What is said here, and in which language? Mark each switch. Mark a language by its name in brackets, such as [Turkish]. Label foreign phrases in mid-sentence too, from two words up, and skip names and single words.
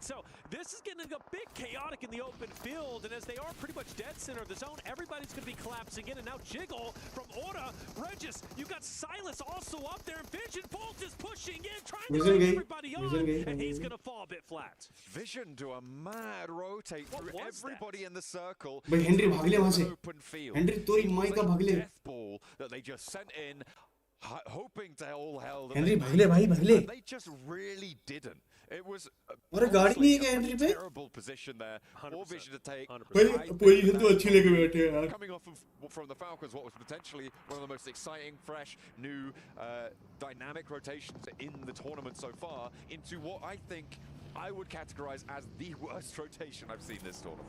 [English] So this is getting a bit chaotic in the open field, and as they are pretty much dead center of the zone, everybody's going to be collapsing in, and now Jiggle from Orta. Regis, you got Silas also up there, and Vision Bolt is pushing in, trying to bring everybody on, and he's going to fall a bit flat. Vision do a mad rotate through everybody in the circle. [Bhojpuri] But Henry भागले वहाँ से. [English] Open field. [Bhojpuri] Henry तोरी माई का भागले. [English] Death ball that they just sent in, hoping to all hell. [Bhojpuri] Henry भागले भाई भागले. [English] They just really didn't. It was a terrible position there. More Vision to take. Coming off from the Falcons, what was potentially one of the most exciting, fresh, new, dynamic rotations in the tournament so far, into what I think I would categorize as the worst rotation I've seen this tournament.